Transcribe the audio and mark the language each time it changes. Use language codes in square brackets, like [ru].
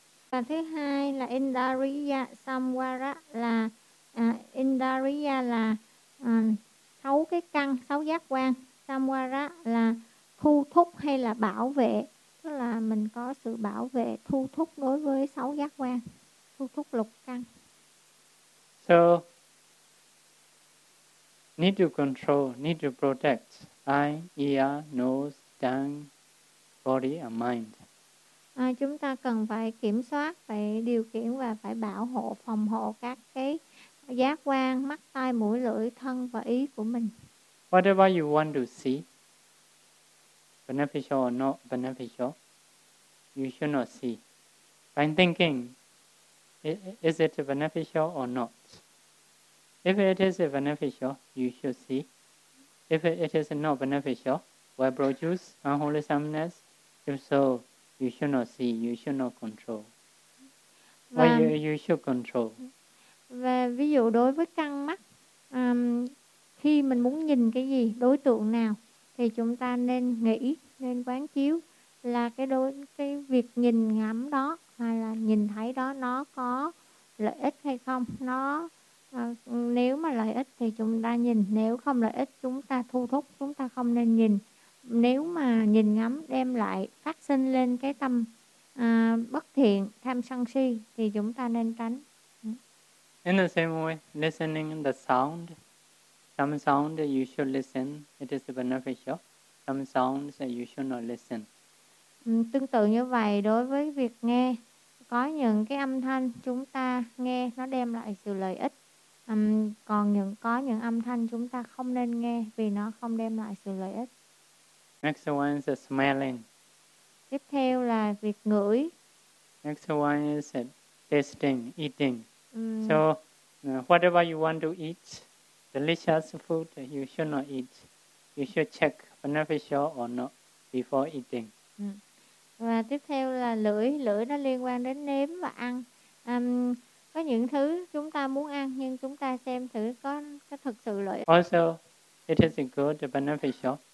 [vi] Và thứ hai là Indriya Samvara là Indriya là sáu cái căn, sáu giác quan. Samvara là thu thúc hay là bảo vệ, tức là mình có sự bảo vệ, thu thúc đối với sáu giác quan, thu thúc lục căn. [en] So need to control, need to protect eye, ear, nose, tongue, body and mind. [vi] Chúng ta cần phải kiểm soát, phải điều khiển và phải bảo hộ, phòng hộ các cái giác quan, mắt, tai, mũi, lưỡi, thân và ý của mình. [en] Whatever you want to see, beneficial or not beneficial, you should not see. By thinking, is it beneficial or not? If it is beneficial, you should see. If it is not beneficial, will produce unwholesomeness? If so, you should not see, you should not control. Why you should control? [vi] Và ví dụ đối với căn mắt, khi mình muốn nhìn cái gì, đối tượng nào thì chúng ta nên nghĩ, nên quán chiếu là cái việc nhìn ngắm đó hay là nhìn thấy đó nó có lợi ích hay không. Nó nếu mà lợi ích thì chúng ta nhìn, nếu không lợi ích chúng ta thu thúc, chúng ta không nên nhìn. Nếu mà nhìn ngắm đem lại phát sinh lên cái tâm bất thiện, tham sân si thì chúng ta nên tránh. [en] In the same way, listening the sound, some sound you should listen, it is beneficial, some sounds you should not listen. [vi] Tương tự như vậy, đối với việc nghe, có những cái âm thanh chúng ta nghe nó đem lại sự lợi ích, còn những có những âm thanh chúng ta không nên nghe vì nó không đem lại sự lợi ích. [en] Next one is smelling. [vi] Tiếp theo là việc ngửi. [en] Next one is tasting, eating. So, whatever you want to eat, delicious food, you should not eat. You should check beneficial or not before eating. [vi] Và tiếp theo là lưỡi. Lưỡi nó liên quan đến nếm và ăn. Có những thứ chúng ta muốn ăn, nhưng chúng ta xem thử có thực sự lợi. [en] Also, it is good, beneficial.